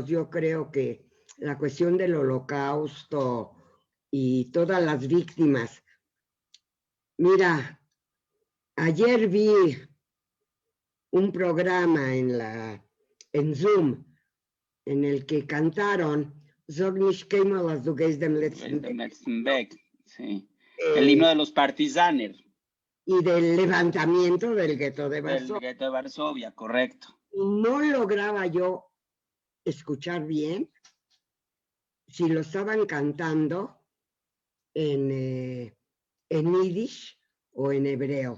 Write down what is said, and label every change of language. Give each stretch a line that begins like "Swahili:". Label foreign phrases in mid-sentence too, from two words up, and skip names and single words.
Spanish: Yo creo que la cuestión del holocausto y todas las víctimas. Mira, ayer vi un programa en Zoom en el que cantaron
Yiddish: זאָג ניט קיינמאָל, אַז דו גייסט דעם לעצטן וועג.
Spanish: Sí. El himno de los partisaner. Y del levantamiento del gueto de Varsovia. Del gueto de Varsovia, correcto. No lograba yo escuchar bien si lo estaban cantando en yiddish o en hebreo.